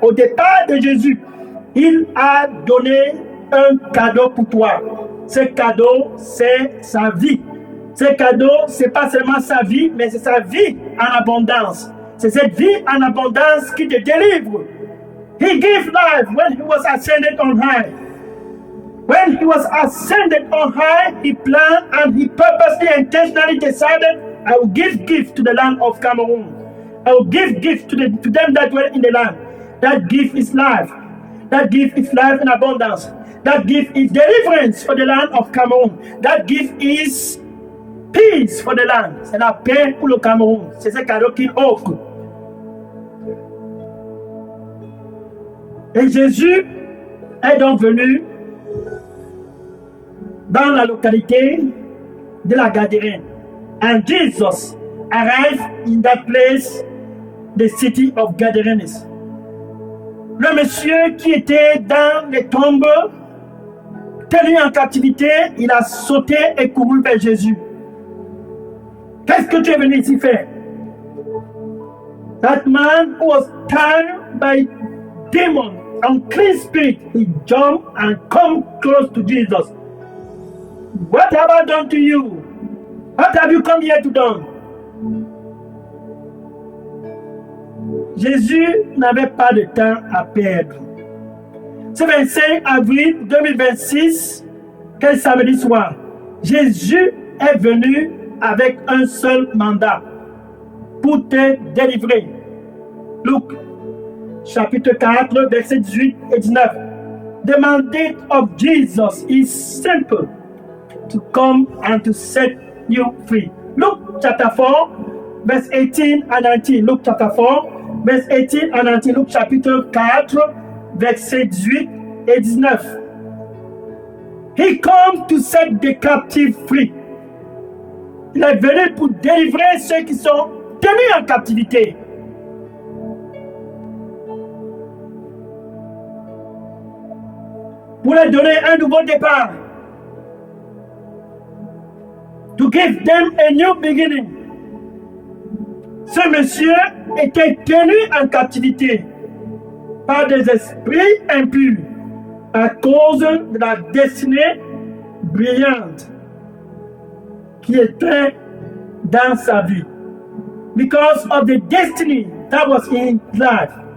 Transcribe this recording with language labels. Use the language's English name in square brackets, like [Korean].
[French] Au départ de Jésus, il a donné un cadeau pour toi. Ce cadeau, c'est sa vie. Ce cadeau, c'est pas seulement sa vie, mais c'est sa vie en abondance. C'est cette vie en abondance qui te délivre. [English] He gave life when he was ascended on high. When he was ascended on high, he planned and he purposely, intentionally decided, I will give gift to the land of Cameroon. I will give gift to them that dwell in the land. That gift is life. That gift is life in abundance. That gift is deliverance for the land of Cameroon. That gift is peace for the land. [French] C'est la paix pour le Cameroun. C'est ce cadeau qu'il offre. Et Jésus est donc venu dans la localité de la Gadarène. [English] And Jesus arrived in that place, the city of Gadarenes. [French] Le monsieur qui était dans les tombes, tenu en captivité, il a sauté et couru vers Jésus. Qu'est-ce que tu es venu ici faire? [English] That man was tired by demon, unclean spirit. He jumped and come close to Jesus. What have I done to you? What have you come here to do? [French] Jésus n'avait pas de temps à perdre. Ce 25 avril 2026, quel samedi soir, Jésus est venu avec un seul mandat pour te délivrer. Luc, chapitre 4, versets 18 et 19. [English] The mandate of Jesus is simple, to come and to set you free. Luke chapter 4, verse 18 and 19. Luke chapter 4, verse 18 and 19. [French] Luke chapitre 4, verset 18 et 19. [English] He comes to set the captive free. [French] Il est venu pour délivrer ceux qui sont tenus en captivité. Pour leur donner un nouveau départ. [English] To give them a new beginning. [French] Ce monsieur était tenu en captivité par des esprits impurs à cause de la destinée brillante qui était dans sa vie. [English] Because of the destiny that was in his life.